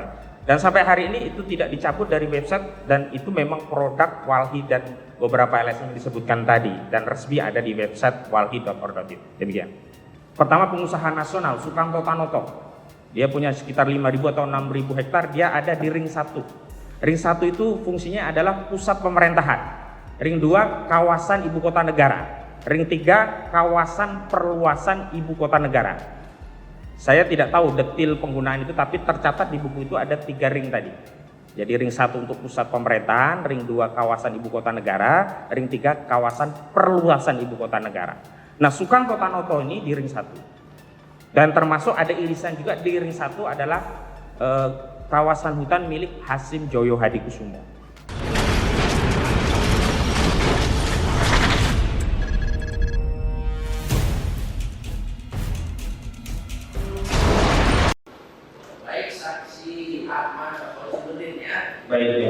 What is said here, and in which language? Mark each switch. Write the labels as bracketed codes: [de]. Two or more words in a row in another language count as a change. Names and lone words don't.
[id] Dan sampai hari ini itu tidak dicabut dari website, dan itu memang produk Walhi dan beberapa LSM yang disebutkan tadi, dan resmi ada di website walhi.org. Demikian. Pertama, pengusaha nasional Sukamto Tanoto. Dia punya sekitar 5.000 atau 6.000 hektar, dia ada di ring 1. Ring 1 itu fungsinya adalah pusat pemerintahan. Ring 2 kawasan ibu kota negara. Ring 3 kawasan perluasan ibu kota negara. Saya tidak tahu detail penggunaan itu, tapi tercatat di buku itu ada 3 ring tadi. Jadi ring 1 untuk pusat pemerintahan, ring 2 kawasan ibu kota negara, ring 3 kawasan perluasan ibu kota negara. Nah, Sukamto Tanoto ini di ring 1. Dan termasuk ada irisan juga di ring 1 adalah kawasan hutan milik Hasim Joyo Hadikusumo. Baik, ya,